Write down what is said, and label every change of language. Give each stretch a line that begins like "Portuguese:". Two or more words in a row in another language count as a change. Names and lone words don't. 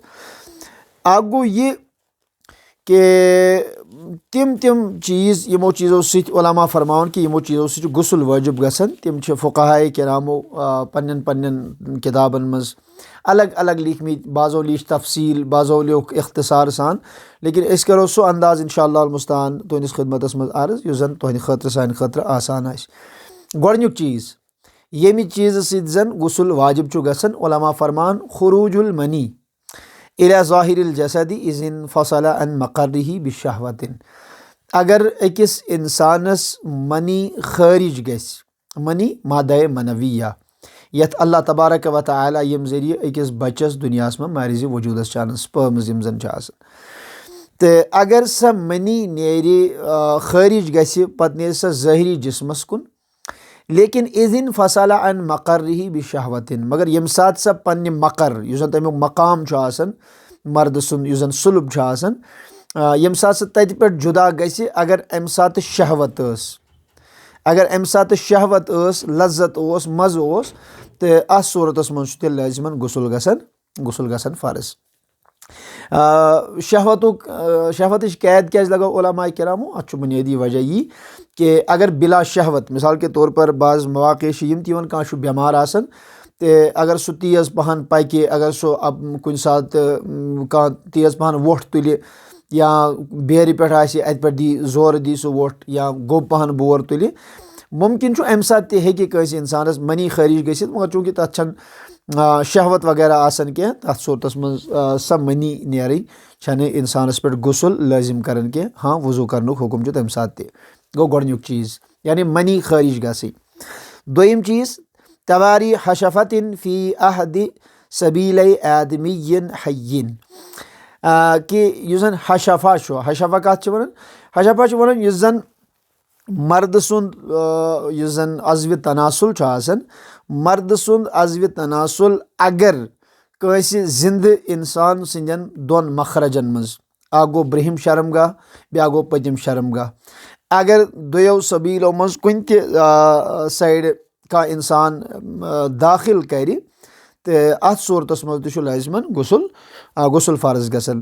Kashmiri: اکھ گوٚو یہِ کہ تِم چیٖز یِمو چیٖزو سۭتۍ علماء فرماوان کہ یِمو چیٖزو سۭتۍ چھُ غسل واجب گژھان, تِم چھِ فقہاء کرامو پننٮ۪ن کِتابن منٛز الگ الگ لیکھمٕتۍ, بعضو لیٖچھ تفصیٖل, بعضو لیوٚکھ اختصار سان, لیکن أسۍ کرو سُہ انداز
Arabic: انشاءاللہ المستعان
Kashmiri: تُہنٛدِس خدمتس منٛز عرض یُس زن تُہنٛدِ خٲطرٕ سانہِ خٲطرٕ آسان آسہِ. گۄڈنیُک چیٖز ییٚمہِ چیٖزٕ سۭتۍ زن غسل واجب چھُ گژھان, علماء فرمان
Arabic: خروج المنی الى ظاہر الجسد اذ انفصل عن مقرہ بشہوۃ.
Kashmiri: اگر أکِس انسانس منی خٲرج گژھِ, منی
Urdu: مادہ منویہ,
Kashmiri: یتھ
Arabic: اللہ تبارک و تعالیٰ
Kashmiri: ییٚمہِ ذٔریعہٕ أکِس بچس دُنیاہس منٛز مارزِ وجوٗدس چھِ انان, سپرمز یِم زن چھِ آسان, تہٕ اگر سۄ منی نیرِ خٲرج گژھِ, پتہٕ نیرِ سۄ ظٲہری جسمس کُن, لیکن
Arabic: اذ انفصل عن مقرہ بشہوۃ,
Kashmiri: مگر ییٚمہِ ساتہٕ سۄ پننہِ مقر یُس زن تمیُک مقام چھُ آسان مردٕ سُنٛد یُس زن صلب چھُ آسان, ییٚمہِ ساتہٕ سۄ تتہِ پٮ۪ٹھ جدا گژھِ, اگر امہِ ساتہٕ شہوت ٲس, لذت اوس, مزٕ اوس, تہٕ اتھ صوٗرتس منٛز چھُ تیٚلہِ لٲزمن غسل گژھان فرض. شہوتٕچ قید کیازِ لگٲو علماء کرامو, اتھ چھُ بُنیٲدی وجہ یی کہ اگر بلا شہوت,
Urdu: مثال کے طور پر
Kashmiri: بعض مواقع چھِ یِم تہِ یِوان, کانٛہہ چھُ بٮ۪مار آسان تہٕ اگر سُہ تیز پہن پکہِ, اگر سُہ کُنہِ ساتہٕ کانٛہہ تیز پہن ووٚٹھ تُلہِ, یا بیرِ پٮ۪ٹھ آسہِ اَتہِ پٮ۪ٹھ دی زورٕ دی سُہ ووٚٹھ, یا گوٚب پہن بور تُلہِ, مُمکِن چھُ اَمہِ ساتہٕ تہِ ہیٚکہِ کٲنٛسہِ اِنسانس منی خٲرج گٔژھِتھ, مگر چوٗنٛکہِ تتھ چھنہٕ شہوت وغیرہ آسان کینٛہہ, تتھ صوٗرتس منٛز سۄ منی نیرٕنۍ چھنہٕ انسانس پٮ۪ٹھ غسل لٲزم کران کینٛہہ, ہاں وضوٗ کرنُک حُکم چھُ تمہِ ساتہٕ تہِ. گوٚو گۄڈنیُک چیٖز, یعنی منی خٲرج گژھٕنۍ. دوٚیِم چیٖز
Arabic: تواری حشفۃ فی احد سبیلے آدمی حی,
Kashmiri: کہ یُس زن حشفہ چھُ, حشفہ کتھ چھِ ونان, حشفہ چھِ ونان یُس زن مردٕ سُنٛد یُس زن عضوِ تناسل چھُ آسان, مردٕ سُنٛد عضوِ تناسل اگر کٲنٛسہِ زِندٕ انسان سٕنٛدٮ۪ن 2 مخرجن منٛز, اکھ گوٚو برٛونٛہِم شرمگاہ, بیاکھ گوٚو پٔتِم شرمگاہ, اگر دۄیو سبیٖلو منٛز کُنہِ تہِ سایڈٕ کانٛہہ اِنسان دٲخل کرِ, تہٕ اتھ صوٗرتس منٛز تہِ چھُ لٲزمن غسل فرض گژھان.